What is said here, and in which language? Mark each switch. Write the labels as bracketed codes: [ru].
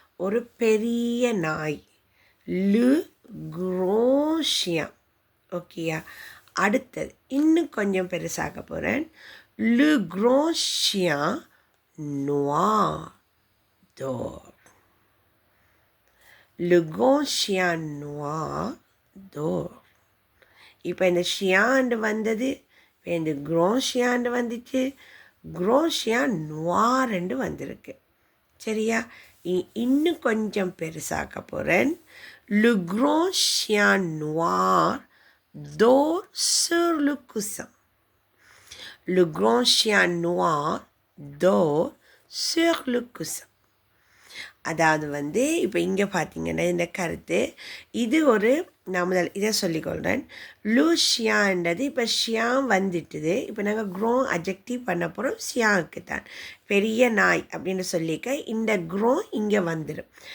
[ta] ஒரு பெரிய நாய், [fr] லு கிராண்ட் சியன். [ta] ஓகேயா? அடுத்தது இன்னும் கொஞ்சம் பெருசாக போகிறேன். [fr] லு கிராண்ட் சியன் நோர் dort. Le grand chien noir dort. [ta] இப்போ இந்த ஷியாண்டு வந்தது, இப்போ இந்த கிராண்ட் ஷியாண்டு வந்துச்சு, கிராண்ட் ஷியான் நுவார்ண்டு வந்திருக்கு. சரியா? இன்னும் கொஞ்சம் பெருசாக்க போகிறேன். [fr] Le grand chien noir dort sur le coussin. Le grand chien noir dort sur le coussin. [ta] அதாவது வந்து இப்போ இங்கே பார்த்தீங்கன்னா இந்த கருத்து இது ஒரு, நான் முதல் இதை சொல்லிக்கொள்கிறேன். லூஷியான்றது இப்போ ஷியா வந்துட்டுது. இப்போ நாங்கள் க்ரோன் அட்ஜெக்டிவ் பண்ண போகிறோம் ஷியாவுக்கு தான். பெரிய நாய் அப்படின்னு சொல்லிக்க இந்த க்ரோன் இங்கே வந்துடும்.